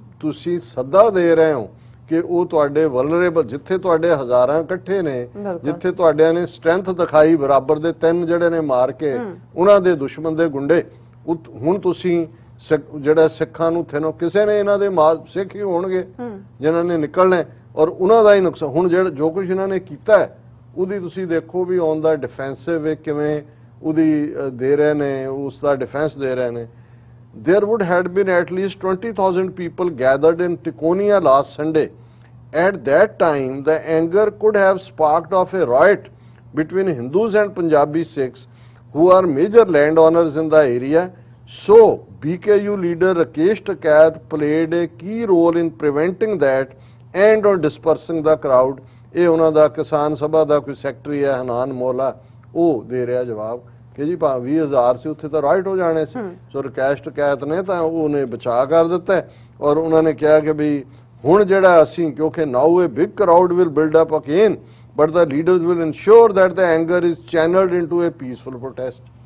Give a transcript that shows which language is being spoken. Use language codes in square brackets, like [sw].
[pa] ਤੁਸੀਂ ਸੱਦਾ ਦੇ ਰਹੇ ਹੋ ਕਿ ਉਹ ਤੁਹਾਡੇ ਵਲਨਰੇਬਲ, ਜਿੱਥੇ ਤੁਹਾਡੇ ਹਜ਼ਾਰਾਂ ਇਕੱਠੇ ਨੇ, ਜਿੱਥੇ ਤੁਹਾਡਿਆਂ ਨੇ ਸਟਰੈਂਥ ਦਿਖਾਈ ਬਰਾਬਰ ਦੇ 3 ਜਿਹੜੇ ਨੇ ਮਾਰ ਕੇ ਉਹਨਾਂ ਦੇ ਦੁਸ਼ਮਣ ਦੇ ਗੁੰਡੇ, ਹੁਣ ਤੁਸੀਂ ਜਿਹੜਾ ਸਿੱਖਾਂ ਨੂੰ ਕਿਸੇ ਨੇ ਇਹਨਾਂ ਦੇ ਸਿੱਖ ਹੀ ਹੋਣਗੇ ਜਿਨ੍ਹਾਂ ਨੇ ਨਿਕਲਣਾ, ਔਰ ਉਹਨਾਂ ਦਾ ਹੀ ਨੁਕਸਾਨ। ਹੁਣ ਜਿਹੜਾ ਜੋ ਕੁਝ ਇਹਨਾਂ ਨੇ ਕੀਤਾ ਹੈ ਉਹਦੀ ਤੁਸੀਂ ਦੇਖੋ ਵੀ [en] on the defensive [pa] ਕਿਵੇਂ ਉਹਦੀ ਦੇ ਰਹੇ ਨੇ, ਉਸ ਦਾ ਡਿਫੈਂਸ ਦੇ ਰਹੇ ਨੇ। [en] There would have been at least 20,000 people gathered in Ticonia last Sunday. At that time, the anger could have sparked off a riot between Hindus and Punjabi Sikhs, who are major landowners in the area. So, BKU leader Rakesh Takaiyat played a key role in preventing that and on dispersing the crowd. [pa] ਇਹ ਉਹਨਾਂ ਦਾ ਕਿਸਾਨ ਸਭਾ ਦਾ ਕੋਈ secretary ਹੈ ਹਨਾਨ ਮੋਲਾ, ਉਹ ਦੇ ਰਿਹਾ ਜਵਾਬ ਕਿ ਜੀ 20,000 ਸੀ, ਉੱਥੇ ਤਾਂ ਰਾਈਟ ਹੋ ਜਾਣੇ ਸੀ। ਸੋ ਰਕੇਸ਼ ਟਕੈਤ ਨੇ ਤਾਂ ਉਹਨੇ ਬਚਾ ਕਰ ਦਿੱਤਾ, ਔਰ ਉਹਨਾਂ ਨੇ ਕਿਹਾ ਕਿ ਵੀ ਹੁਣ ਜਿਹੜਾ ਅਸੀਂ, ਕਿਉਂਕਿ [en] Now a big crowd will build up again, but the leaders will ensure that the anger is channelled into a peaceful protest.